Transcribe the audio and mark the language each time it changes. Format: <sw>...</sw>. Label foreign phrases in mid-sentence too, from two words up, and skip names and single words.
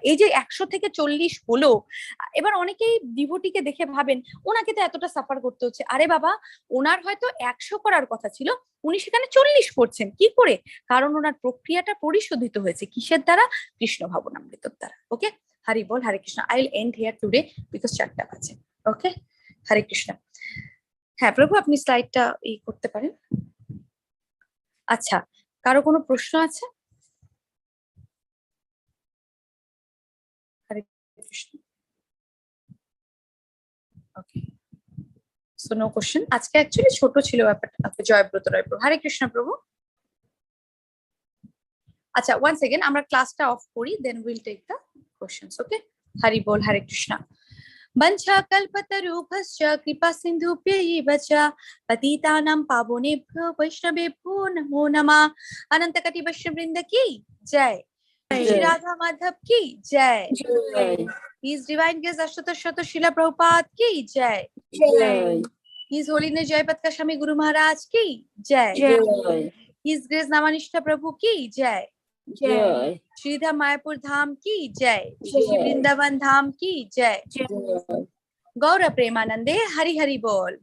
<bn>এই যে 100 থেকে 40 হলো, এবার অনেকেই ডিভোটিকে দেখে ভাবেন ওনাকে তো এতটা সাফার করতে হচ্ছে। আরে বাবা, ওনার হয়তো 100 করার কথা ছিল, উনি সেখানে 40 করছেন, কি করে? কারণ ওনার প্রক্রিয়াটা পরিশোধিত হয়েছে কিসের দ্বারা? কৃষ্ণ ভাবনামৃতর দ্বারা। ওকে, হরি বল, হরে কৃষ্ণ।</bn> <en>I will end here today because</en> <bn>4টা বাজে।</bn> <en>ওকে, হরে কৃষ্ণ।</en> <bn>হ্যাঁ প্রভু, আপনি স্লাইডটা করতে পারেন। আচ্ছা, কারো কোনো প্রশ্ন আছে? হরে কৃষ্ণ।</bn> <en>Okay, so no question.</en> <bn>আজকে অ্যাকচুয়ালি ছোট ছিল ব্যাপারটা। জয়ব্রত রায় প্রভু, হরে কৃষ্ণ প্রভু।</bn> <en>আচ্ছা, one second,</en> <bn>আমরা ক্লাসটা অফ করি,</bn> <en>then will take the questions.</en> <bn>ওকে, হরি বল, হরে কৃষ্ণ।</bn> <sa>वंशा कल्पतरुभ्यश्च कृपा सिन्धुभ्यैव च पतितानां पावनेभ्यो वैष्णवेभ्यो नमो नमः।</sa> <hi>अनंत कटी वैष्णव वृंद की जय, श्री राधा माधव की जय,</hi> <en>His Divine Grace</en> <hi>अष्टोत्तर शत शिला प्रभुपाद की जय,</hi> <en>His Holiness</en> <hi>जयपताका स्वामी गुरु महाराज की जय,</hi> <en>His Grace</en> <hi>नामानिष्ठा प्रभु की जय, श्रीधाम मायापुर धाम की जय, श्री वृंदावन धाम की जय।</hi> <bn>গৌর প্রেমানন্দে হরি হরি বোল,</bn>